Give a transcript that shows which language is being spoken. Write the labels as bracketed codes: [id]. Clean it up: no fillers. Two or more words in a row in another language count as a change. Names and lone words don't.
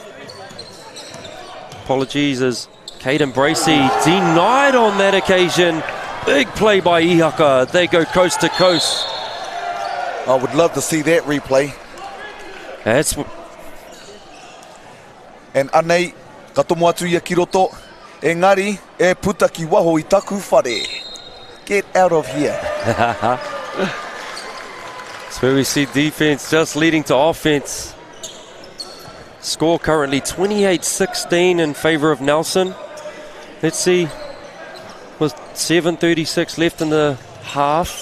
[en] Apologies as Caden Bracey denied on that occasion. Big play by Ihaka. They go coast to coast. I would love to see that replay. That's [mi] and anei, ka tomo atu ia ki roto, engari, e puta ki waho I taku whare. [en] Get out of here. That's where we see defense just leading to offense. Score currently 28-16 in favor of Nelson. Let's see, with 7:36 left in the half.